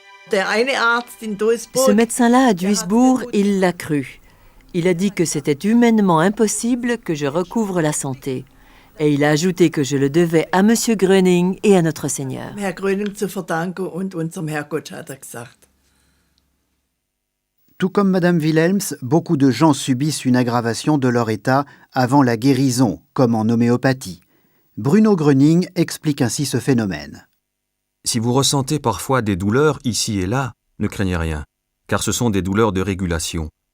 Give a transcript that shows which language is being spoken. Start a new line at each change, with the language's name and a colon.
French: Ce médecin-là à Duisbourg, il l'a cru. Il a dit que c'était humainement impossible que je recouvre la santé. Et il a ajouté que je le devais à Monsieur Gröning et à notre Seigneur.
German: Herr Gröning zu verdanken und unserem Herrgott, hat er gesagt.
French: Tout comme Madame Wilhelms, beaucoup de gens subissent une aggravation de leur état avant la guérison, comme en homéopathie. Bruno Gröning explique ainsi ce phénomène. Si vous ressentez parfois des douleurs ici et là, ne craignez rien, car ce sont des douleurs de régulation.